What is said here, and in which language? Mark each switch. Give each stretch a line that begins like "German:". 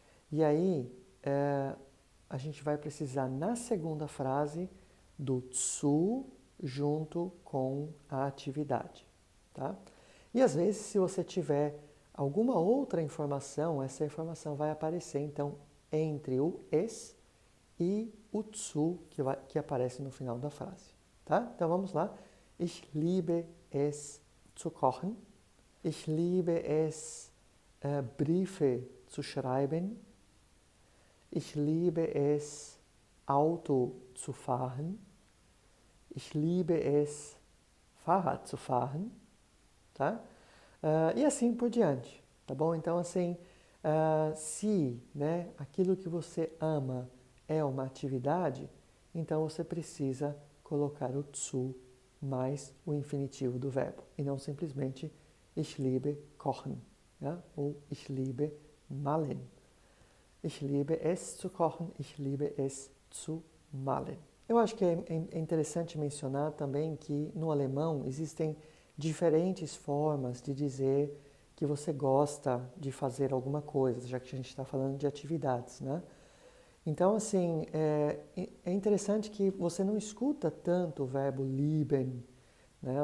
Portuguese: E aí, a gente vai precisar, na segunda frase, do zu junto com a atividade, tá? E às vezes, se você tiver alguma outra informação, essa informação vai aparecer, então, entre o es e o zu, que aparece no final da frase, tá? Então, vamos lá.
German: Ich liebe es zu kochen. Ich liebe es, Briefe zu schreiben. Ich liebe es, Auto zu fahren. Ich liebe es, Fahrrad zu fahren, tá?
Portuguese: E assim por diante, tá bom? Então, assim, se, né, aquilo que você ama é uma atividade, então você precisa colocar o zu mais o infinitivo do verbo, e não simplesmente
German: ich liebe kochen,
Portuguese: né?
German: Ou ich liebe malen. Ich liebe es zu kochen, ich liebe es zu malen.
Portuguese: Eu acho que é interessante mencionar também que no alemão existem diferentes formas de dizer que você gosta de fazer alguma coisa, já que a gente está falando de atividades, né? Então, assim, é interessante que você não escuta tanto o verbo lieben, né?